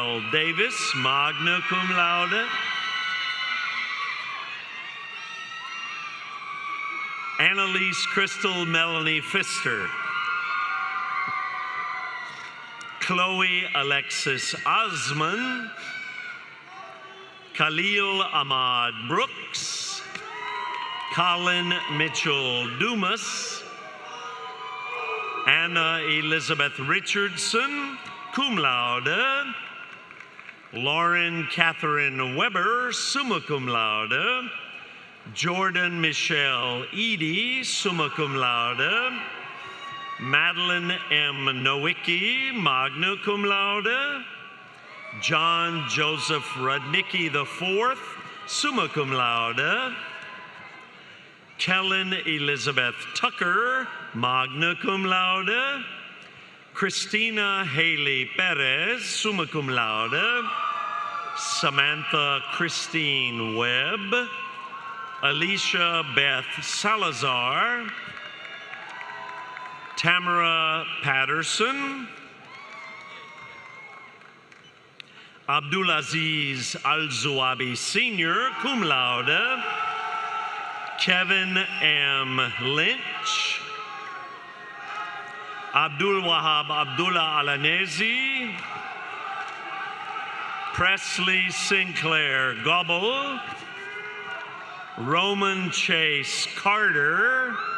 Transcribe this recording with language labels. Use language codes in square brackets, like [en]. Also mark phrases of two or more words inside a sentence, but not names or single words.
[en] Davis, [la] magna cum laude, [en] Annalise Crystal Melanie Pfister. Chloe Alexis Osman. Khalil Ahmad Brooks. Colin Mitchell Dumas. Anna Elizabeth Richardson, [la] cum laude. [en] Lauren Catherine Weber, [la] summa cum laude. [en] Jordan Michelle Edie, [la] summa cum laude. [en] Madeline M. Nowicki, [la] magna cum laude. [en] John Joseph Rudnicki IV, [la] summa cum laude. [en] Kellen Elizabeth Tucker, [la] magna cum laude. [en] Christina Haley Perez, [la] summa cum laude. [en] Samantha Christine Webb. Alicia Beth Salazar. Tamara Patterson. Abdulaziz Al-Zuabi Sr., [la] cum laude. [en] Kevin M. Lynch. Abdul Wahab Abdullah Alanezi. Presley Sinclair Gobble. Roman Chase Carter.